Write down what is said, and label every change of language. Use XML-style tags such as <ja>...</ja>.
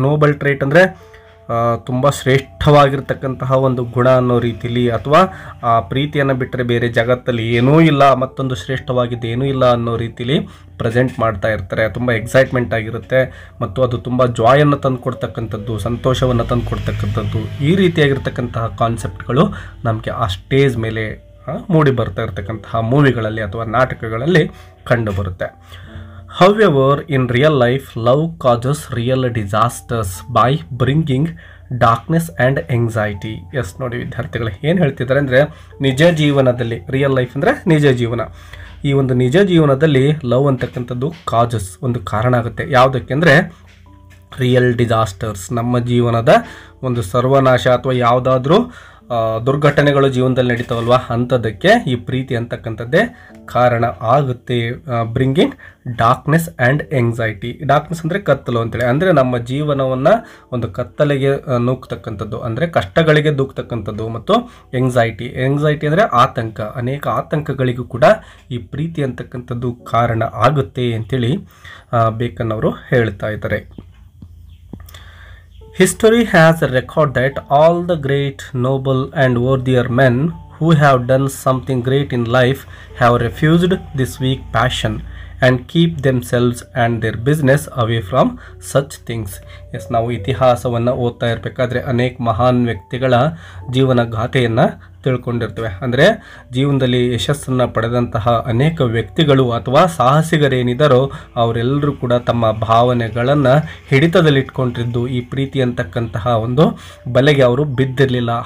<kn>Nobel trait ಅಂದರೆ ತುಂಬ ಶ್ರೇಷ್ಠವಾಗಿರ್ತಕ್ಕಂತಹ ಒಂದು ಗುಣ ಅನ್ನೋ ರೀತಿಲಿ, ಅಥವಾ ಆ ಪ್ರೀತಿಯನ್ನು ಬಿಟ್ಟರೆ ಬೇರೆ ಜಗತ್ತಲ್ಲಿ ಏನೂ ಇಲ್ಲ, ಮತ್ತೊಂದು ಶ್ರೇಷ್ಠವಾಗಿದ್ದು ಏನೂ ಇಲ್ಲ ಅನ್ನೋ ರೀತಿಲಿ ಪ್ರೆಸೆಂಟ್ ಮಾಡ್ತಾ ಇರ್ತಾರೆ. ತುಂಬ ಎಕ್ಸೈಟ್ಮೆಂಟ್ ಆಗಿರುತ್ತೆ ಮತ್ತು ಅದು ತುಂಬ ಜಾಯನ್ನು ತಂದು ಕೊಡ್ತಕ್ಕಂಥದ್ದು, ಸಂತೋಷವನ್ನು ತಂದು ಕೊಡ್ತಕ್ಕಂಥದ್ದು, ಈ ರೀತಿಯಾಗಿರ್ತಕ್ಕಂತಹ ಕಾನ್ಸೆಪ್ಟ್ಗಳು ನಮಗೆ ಆ ಸ್ಟೇಜ್ ಮೇಲೆ ಮೂಡಿ ಬರ್ತಾ ಇರ್ತಕ್ಕಂತಹ ಮೂವಿಗಳಲ್ಲಿ ಅಥವಾ ನಾಟಕಗಳಲ್ಲಿ ಕಂಡು ಬರುತ್ತೆ.</kn> <en>However, in real life, love causes real disasters by bringing darkness and anxiety.</en> <kn>S ನೋಡಿ ವಿದ್ಯಾರ್ಥಿಗಳು ಏನು ಹೇಳ್ತಿದ್ದಾರೆ ಅಂದರೆ, ನಿಜ ಜೀವನದಲ್ಲಿ, ರಿಯಲ್ ಲೈಫ್ ಅಂದರೆ ನಿಜ ಜೀವನ, ಈ ಒಂದು ನಿಜ ಜೀವನದಲ್ಲಿ ಲವ್ ಅಂತಕ್ಕಂಥದ್ದು ಕಾಜಸ್, ಒಂದು ಕಾರಣ ಆಗುತ್ತೆ. ಯಾವುದಕ್ಕೆ ಅಂದರೆ ರಿಯಲ್ ಡಿಸಾಸ್ಟರ್ಸ್, ನಮ್ಮ ಜೀವನದ ಒಂದು ಸರ್ವನಾಶ ಅಥವಾ ಯಾವುದಾದ್ರೂ ದುರ್ಘಟನೆಗಳು ಜೀವನದಲ್ಲಿ ನಡೀತಾವಲ್ವ, ಅಂಥದ್ದಕ್ಕೆ ಈ ಪ್ರೀತಿ ಅಂತಕ್ಕಂಥದ್ದೇ ಕಾರಣ ಆಗುತ್ತೆ.</kn> <en>Bringing darkness and anxiety.</en> <kn>Darkness ಅಂದರೆ ಕತ್ತಲು ಅಂತೇಳಿ, ಅಂದರೆ ನಮ್ಮ ಜೀವನವನ್ನು ಒಂದು ಕತ್ತಲೆಗೆ ನೂಕ್ತಕ್ಕಂಥದ್ದು, ಅಂದರೆ ಕಷ್ಟಗಳಿಗೆ ದೂಕ್ತಕ್ಕಂಥದ್ದು. ಮತ್ತು ಎಂಗ್ಸೈಟಿ ಅಂದರೆ ಆತಂಕ, ಅನೇಕ ಆತಂಕಗಳಿಗೂ ಕೂಡ ಈ ಪ್ರೀತಿ ಅಂತಕ್ಕಂಥದ್ದು ಕಾರಣ ಆಗುತ್ತೆ ಅಂತೇಳಿ ಬೇಕನ್ ಅವರು ಹೇಳ್ತಾ ಇದ್ದಾರೆ.</kn> <en>History has a record that all the great, noble and worthier men who have done something great in life have refused this weak passion and keep themselves and their business away from such things.</en> <kn>S, ನಾವು ಇತಿಹಾಸವನ್ನು ಓದ್ತಾ ಇರಬೇಕಾದ್ರೆ ಅನೇಕ ಮಹಾನ್ ವ್ಯಕ್ತಿಗಳ ಜೀವನ ಗಾಥೆಯನ್ನು ತಿಳ್ಕೊಂಡಿರ್ತೇವೆ. ಅಂದರೆ ಜೀವನದಲ್ಲಿ ಯಶಸ್ಸನ್ನು ಪಡೆದಂತಹ ಅನೇಕ ವ್ಯಕ್ತಿಗಳು ಅಥವಾ ಸಾಹಸಿಗರೇನಿದ್ದಾರೋ ಅವರೆಲ್ಲರೂ ಕೂಡ ತಮ್ಮ ಭಾವನೆಗಳನ್ನು ಹಿಡಿತದಲ್ಲಿಟ್ಕೊಂಡಿದ್ದು ಈ ಪ್ರೀತಿ ಅಂತಕ್ಕಂತಹ ಒಂದು ಬಲೆಗೆ ಅವರು ಬಿದ್ದಿರಲಿಲ್ಲ.</kn>